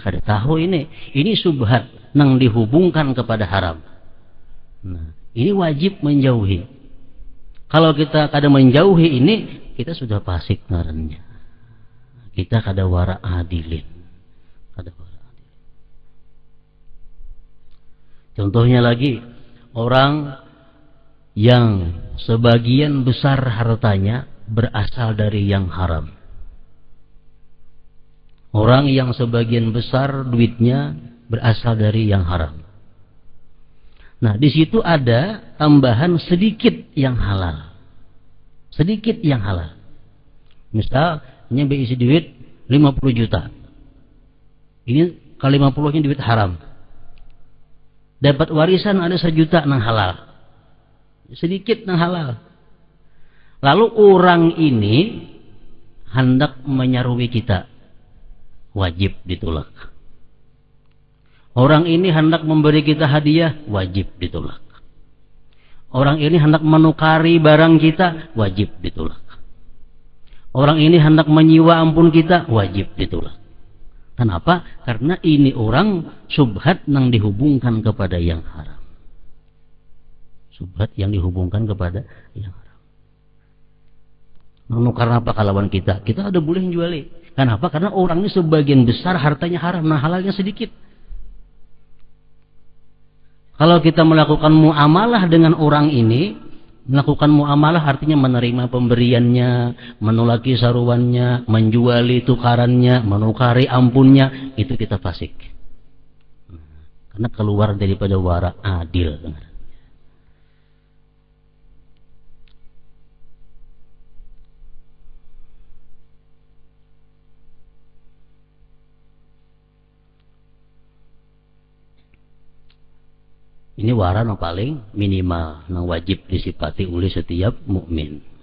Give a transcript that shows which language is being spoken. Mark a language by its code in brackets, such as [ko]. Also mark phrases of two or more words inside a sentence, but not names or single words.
[bjn] Kada tahu ini. Ini subhat nang dihubungkan kepada haram. [id] Nah, ini wajib menjauhi. [bjn] Kalau kita kada menjauhi ini, kita sudah fasik ngarannya. Kita kada wara adilin. Kada wara adilin. [id] Contohnya lagi, orang yang sebagian besar hartanya berasal dari yang haram. Orang yang sebagian besar duitnya berasal dari yang haram. Nah, di situ ada tambahan sedikit yang halal. Sedikit yang halal. Misalnya berisi duit 50 juta. Ini kali 50-nya duit haram. [bjn] Dapat warisan ada 1 juta nang halal. Sedikit nang halal. Lalu orang ini hendak menyarui kita. [id] Wajib ditolak. Orang ini hendak memberi kita hadiah, wajib ditolak. Orang ini hendak menukari barang kita, wajib ditolak. [bjn] Orang ini hendak menyiwa ampun kita, wajib ditolak. [id] Kenapa? Karena ini orang subhat yang dihubungkan kepada yang haram. Subhat yang dihubungkan kepada yang haram. [bjn] Menukar apa kalawan kita? Kita ada boleh juali. Kenapa? [id] Karena orang ini sebagian besar hartanya haram, nah halalnya sedikit. Kalau kita melakukan muamalah dengan orang ini, melakukan muamalah artinya menerima pemberiannya, [bjn] menolaki saruannya, menjuali tukarannya, menukari ampunnya, [id] itu kita fasik. Karena keluar daripada wara adil. 'Ini wara yang paling minimal, yang wajib disifati oleh setiap mukmin.